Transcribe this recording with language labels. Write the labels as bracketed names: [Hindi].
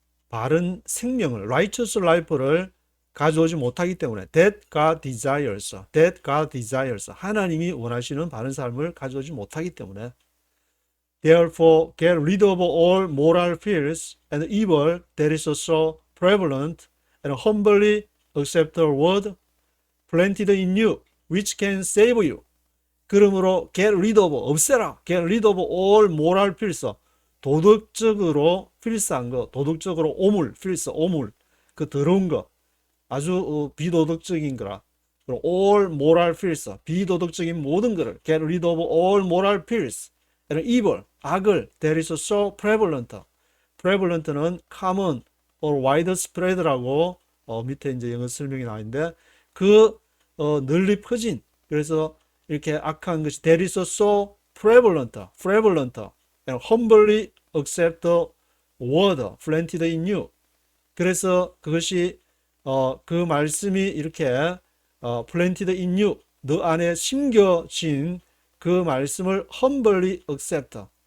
[Korean] 바른 생명을 [English] righteous life를 [Korean] 가져오지 못하기 때문에 [English] that God desires, [Korean] 하나님이 원하시는 바른 삶을 가져오지 못하기 때문에 [English] therefore get rid of all moral fears and evil that is so prevalent and humbly accept the word planted in you which can save you. [Korean] 그러므로 [English] get rid of, [Korean] 없애라. [English] get rid of all moral fears, [Korean] 도덕적으로 필사한 거, 도덕적으로 오물, 필사, 오물, 그 더러운 거, 아주 비도덕적인 거라. [English] 그리고 all moral fears, [Korean] 비도덕적인 모든 것을 [English] get rid of all moral fears, and evil, [Korean] 악을 [English] that is so prevalent. prevalent는 common or widespread [Korean] 라고 밑에 이제 영어 설명이 나와있는데 널리 퍼진, 그래서 이렇게 악한 것이 [English] that is so prevalent, and humbly accept the word planted in you. [Korean] 그래서 그것이 그 말씀이 이렇게 [English] planted in you, [Korean] 너 안에 심겨진 그 말씀을 [English] humbly accept.